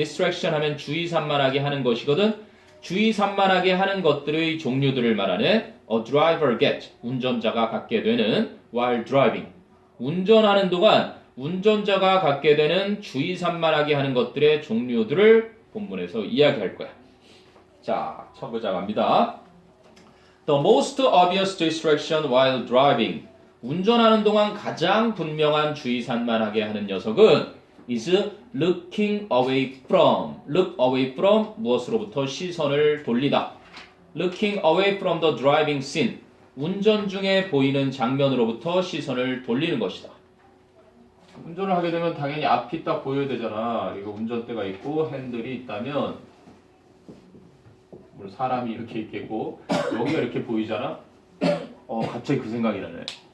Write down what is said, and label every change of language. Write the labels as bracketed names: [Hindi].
[Korean] distraction 하면 주의 산만하게 하는 것이거든. 주의 산만하게 하는 것들의 종류들을 말하는 a driver get 운전자가 갖게 되는 [English] while driving [Korean] 운전하는 동안 운전자가 갖게 되는 주의 산만하게 하는 것들의 종류들을 본문에서 이야기할 거야. 자, 첫 글자 갑니다. [English] The most obvious distraction while driving [Korean] 운전하는 동안 가장 분명한 주의 산만하게 하는 녀석은 [English] is looking away from. [Korean] look away from 무엇으로부터 시선을 돌리다. [English] looking away from the driving scene. [Korean] 운전 중에 보이는 장면으로부터 시선을 돌리는 것이다. 운전을 하게 되면 당연히 앞이 딱 보여야 되잖아. 이거 운전대가 있고 핸들이 있다면 물론 사람이 이렇게 있겠고 여기가 이렇게 보이잖아. 갑자기 그 생각이 나네.